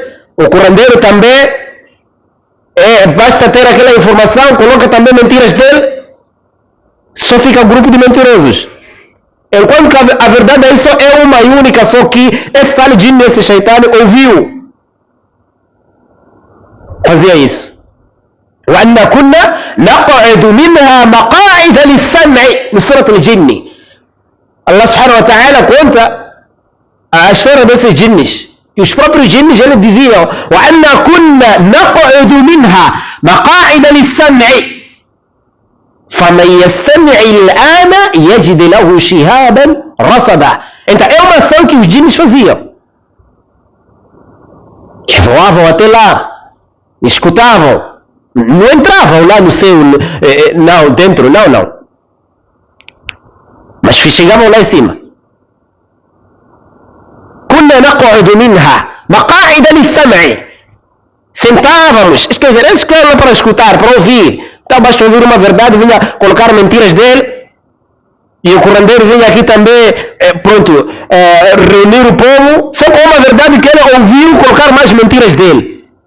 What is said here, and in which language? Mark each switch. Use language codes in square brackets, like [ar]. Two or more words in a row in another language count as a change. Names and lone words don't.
[pt] O curandeiro também basta ter aquela informação, coloca também mentiras dele, só fica um grupo de mentirosos. Enquanto que a verdade aí só é uma e única, só que esse tal jinn, esse shaitan, ouviu. Fazia isso. [ar] وَأَنَّا كُنَّا نَقْعِدُ مِنْهَا مَقَاعِدَ لِلسَّمْعِ من سورة الجن. الله سبحانه وتعالى [pt] conta a história desses jinnis. E os próprios jinnis eles diziam: [ar] وَأَنَّا كُنَّا نَقْعِدُ مِنْهَا مَقَاعِدَ لِلسَّمْعِ فَمَنْ يَسْتَمِعِ الْآنَ يَجِدْ لَهُ شِهَابًا رَصَدًا. [pt] Então é uma ação que os jinnis faziam. Eles voavam até lá, escutavam. Não entravam lá no céu, não, dentro, não. Mas chegavam lá em cima. [ar] كنا نقعد منها مقاعد للسمع. [pt] Sentávamos, quer dizer, eles queriam para escutar, para ouvir. Então basta ouvir uma verdade, vinha colocar mentiras dele, e o curandeiro vinha aqui também, reunir o povo, só com uma verdade que ele ouviu, colocar mais mentiras dele.